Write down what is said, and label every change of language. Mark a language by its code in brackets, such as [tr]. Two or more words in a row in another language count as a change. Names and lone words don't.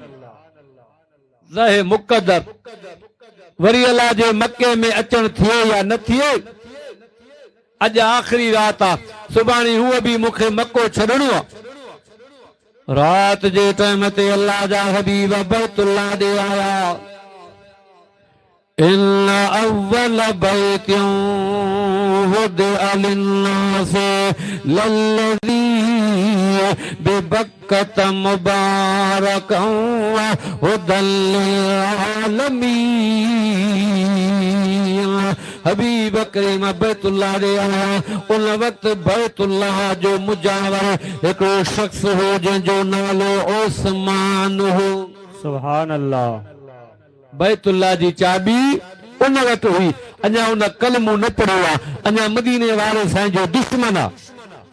[sd] ज़हे मुक़द्दर वरी अल्लाह जे मक्के में अचण थिए या न थिए, अॼु आख़िरी रात आ, सुभाणे हूअ बि मूंखे मक्को छॾणो आ। रात जे टाइम ते अल्लाह जा हबीब बैतुल्लाह ॾे आया। [ar] إن أول بيت وضع للناس للذي ببكة مباركا وهدى للعالمين. [sd] हबीब करीम बैतुल्लाह ॾे आया। उन वक्त बैतुल्लाह जो मुजावर हिकिड़ो शख्स हो जंहिंजो नालो उस्मान हो। [ar] سبحان الله. [sd] बैतुल्लाह जी चाबी उन वटि हुई, अञा उन कलमो न पढ़ियो आहे, अञा मदीने वारे साईं जो दुश्मन आहे।